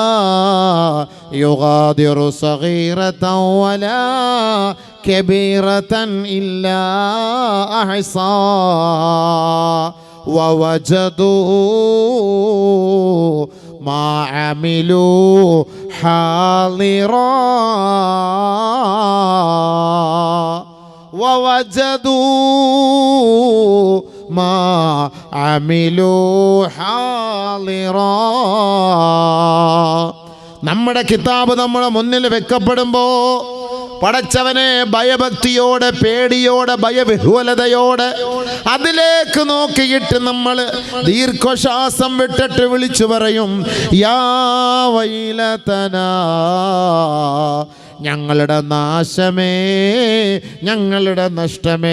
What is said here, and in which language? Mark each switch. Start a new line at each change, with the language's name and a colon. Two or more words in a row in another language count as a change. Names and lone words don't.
Arabic: يغادر صغيرة ولا كبيرة إلا أحصاها ووجدوا ما عملوا حاضرا ووجدوا ما عملوا حاضرا.
Malayalam: നമ്മുടെ കിതാബ് നമ്മുടെ മുന്നിൽ വെക്കപ്പെടുമ്പോൾ പടച്ചവനെ ഭയഭക്തിയോടെ, പേടിയോടെ, ഭയവിഹ്വലതയോടെ അതിലേക്ക് നോക്കിയിട്ട് നമ്മൾ ദീർഘശ്വാസം വിട്ടിട്ട് വിളിച്ചു പറയും,
Arabic: يا ويلتنا,
Malayalam: ഞങ്ങളുടെ നാശമേ, ഞങ്ങളുടെ നഷ്ടമേ.